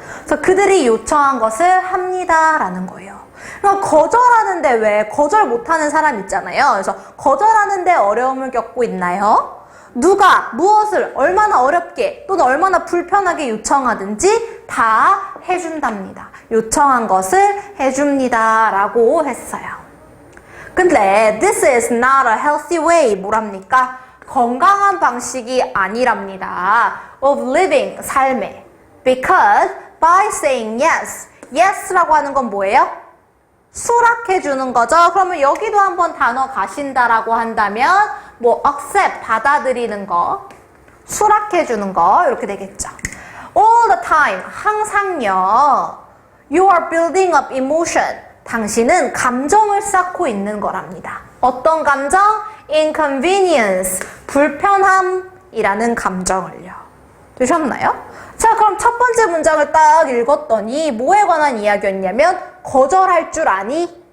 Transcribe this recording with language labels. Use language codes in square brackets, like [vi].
[ko] 그래서 그들이 요청한 것을 합니다 라는 거예요. 그럼 거절하는데 왜 거절 못하는 사람 있잖아요. 그래서 거절하는데 어려움을 겪고 있나요? 누가 무엇을 얼마나 어렵게 또는 얼마나 불편하게 요청하든지 다 해준답니다. 요청한 것을 해줍니다 라고 했어요. [en] 근데 this is not a healthy way [ko] 뭐랍니까? 건강한 방식이 아니랍니다. [en] of living, [ko] 삶의. [en] Because by saying yes, [ko] yes라고 하는 건 뭐예요? 수락해 주는 거죠. 그러면 여기도 한번 단어 가신다라고 한다면 뭐 accept, 받아들이는 거, 수락해 주는 거 이렇게 되겠죠. [en] All the time, [ko] 항상요. [en] You are building up emotion. [ko] 당신은 감정을 쌓고 있는 거랍니다. 어떤 감정? Inconvenience, 불편함이라는 감정을요. 되셨나요? 자, 그럼 첫 번째 문장을 딱 읽었더니 뭐에 관한 이야기였냐면 거절할 줄 아니?